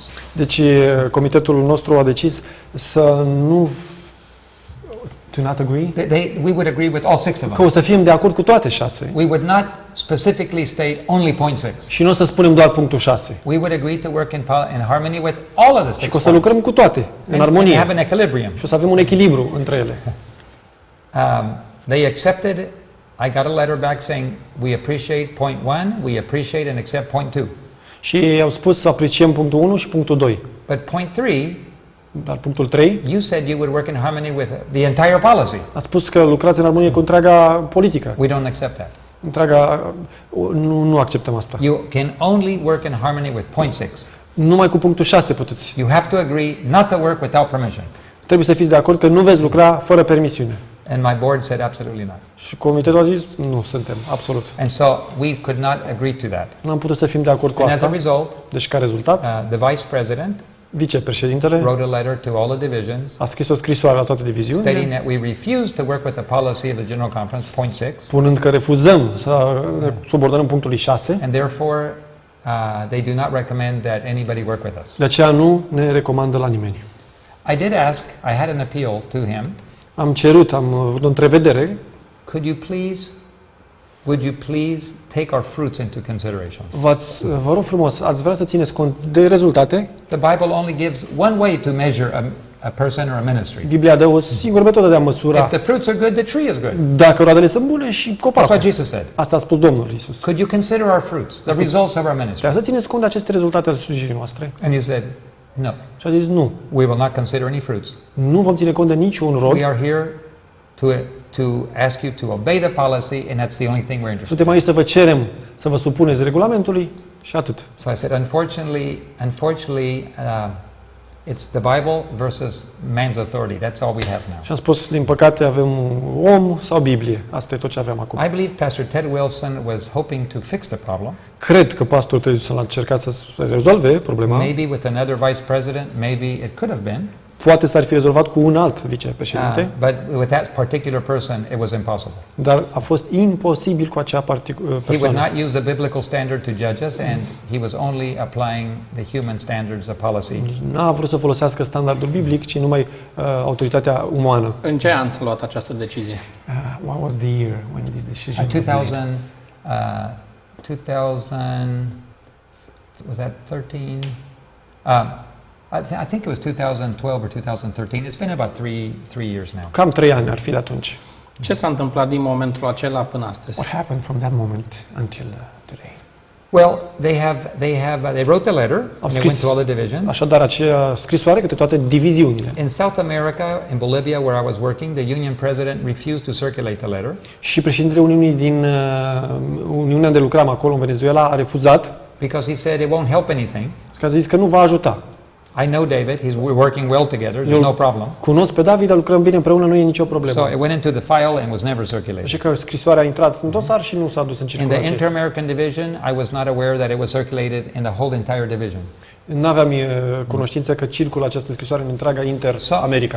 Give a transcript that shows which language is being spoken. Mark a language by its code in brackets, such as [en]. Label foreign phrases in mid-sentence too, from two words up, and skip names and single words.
[ro] Deci comitetul nostru a decis să nu [en] do not agree? We would agree with all 6 of [ro] Că [en] them. [ro] o să fim de acord cu toate 6. [en] We would not specifically state only point 6. [ro] Și nu o să spunem doar punctul 6. [en] We would agree to work in harmony with all of the 6 [ro] Și că o să [en] points. [ro] lucrăm cu toate, în [en] And [ro] armonie. [en] have an equilibrium. [ro] Și o să avem un echilibru între ele. [en] They accepted. I got a letter back saying we appreciate point 1, we appreciate and accept point 2. [ro] Și au spus să apreciem punctul 1 și punctul 2. [en] But point 3, [ro] Dar punctul 3 [en] you said you would work in harmony with the entire policy. [ro] a spus că lucrați în armonie cu întreaga politică. [en] We don't accept that. [ro] Nu acceptăm asta. [en] You can only work in harmony with point 6. [ro] Numai cu punctul 6 puteți. [en] You have to agree not to work without permission. [ro] Trebuie să fiți de acord că nu veți lucra fără permisiune. [en] And my board said absolutely not. [ro] Și comitetul a zis, nu suntem, absolut. [en] And so we could not agree to that. [ro] Nu am putut să fim de acord cu [en] And as a [ro] asta. [en] result, [ro] Deci ca rezultat, [en] the vice president [ro] vicepreședintele [en] wrote a letter to all the divisions [ro] a scris o scrisoare la toate [en] stating [ro] diviziunile, [en] that we refuse to work with the policy of the General Conference, point 6, [ro] spunând că refuzăm să ne subordonăm punctului 6, [en] and therefore they do not recommend that anybody work with us. [ro] de aceea nu ne recomandă la nimeni. [en] I did ask, I had an appeal to him, [ro] Am cerut, am avut o întrevedere, [en] would you please take our fruits into consideration? [ro] vă rog frumos, ați vrea să țineți cont de rezultate? [en] The Bible only gives one way to measure a person or a ministry. [ro] Biblia dă o singură metodă de a [en] If [ro] măsura [en] the fruits are good, the tree is good. [ro] dacă roadele sunt bune și [en] That's what [ro] copacul. [en] Jesus said. [ro] Asta a spus Domnul Iisus. [en] Could you consider our fruits, the results of our ministry? [ro] Trebuie să țineți cont de aceste rezultate ale slujirii noastre. [en] And he said, no, [ro] Și a zis, nu, [en] we will not consider any fruits. [ro] nu vom ține cont de niciun [en] We [ro] rod. [en] are here to ask you to obey the policy, and that's the only thing we're interested [ro] Suntem [en] in. [ro] aici să vă cerem să vă supuneți regulamentului și atât. [en] So I said, unfortunately, it's the Bible versus man's authority. That's all we have now. [ro] Și am spus, din păcate, avem om sau Biblie. Asta e tot ce avem acum. [en] I believe Pastor Ted Wilson was hoping to fix the problem. [ro] Cred că pastorul Ted a încercat să rezolve problema. [en] Maybe with another vice president, maybe it could have been. [ro] Poate s-ar fi rezolvat cu un alt vicepreședinte, [en] But with that particular person, it was impossible. [ro] dar a fost imposibil cu acea [en] He would [ro] persoană. [en] not use the biblical standard to judge us, and he was only applying the human standards of policy. [ro] Nu a vrut să folosească standardul biblic, ci numai autoritatea umană. În ce an s-a luat această decizie? [en] What was the year when this decision 2000, was that 13? I think it was 2012 or 2013. It's been about three years now. [ro] Cam 3 ani ar fi de atunci. Ce s-a întâmplat din momentul acela până astăzi? [en] What happened from that moment until today? Well, they wrote the letter, and they went to all the divisions. [ro] Așadar, acea scrisoare către toate diviziunile. [en] In South America, in Bolivia, where I was working, the union president refused to circulate the letter. [ro] Și președintele Uniunii din Uniunea de lucram acolo în Venezuela a refuzat, [en] Because he said it won't help anything. [ro] că a zis că nu va ajuta. [en] I know David, we're working well together, there's no problem. [ro] Cunosc pe David, dar lucrăm bine împreună, nu e nicio problemă. [en] So it went into the file and was never circulated. [ro] Și că scrisoarea a intrat în dosar și nu s-a dus în [en] In the [ro] circulație. [en] Inter-American division, I was not aware that it was circulated in the whole entire division. [ro] N-aveam cunoștință că circulă această scrisoare în întreaga Inter-America.